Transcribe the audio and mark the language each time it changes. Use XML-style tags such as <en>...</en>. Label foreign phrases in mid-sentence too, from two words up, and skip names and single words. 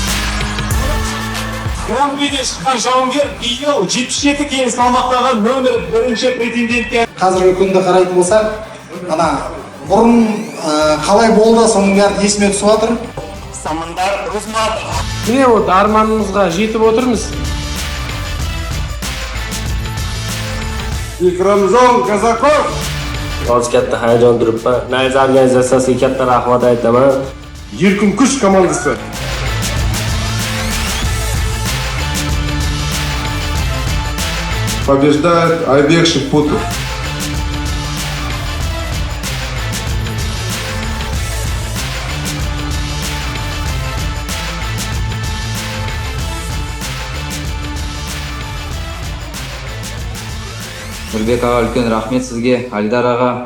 <kk>Гран-приде шыққан жауынгер биыл 77 келі салмақтағы нөмір 1-ші претендентке. Қазіргі күнді қарайтын болсақ, ана бұрын қалай болды, соның бәрі есіме түсіп жатыр. Самандар Русматов. Міне вот арманымызға жетіп отырмыз. Ikramjon Kazakov.</kk> <uz>Hozir katta hayajon turibman. Nayza organizatsiyasiga katta rahmat aytaman. Erkin kuch komandasi.</uz> <ru>Побеждает Айбек Шипутов.</ru> <kk>Нұрбек аға, үлкен рахмет сізге, Алидар аға.</kk>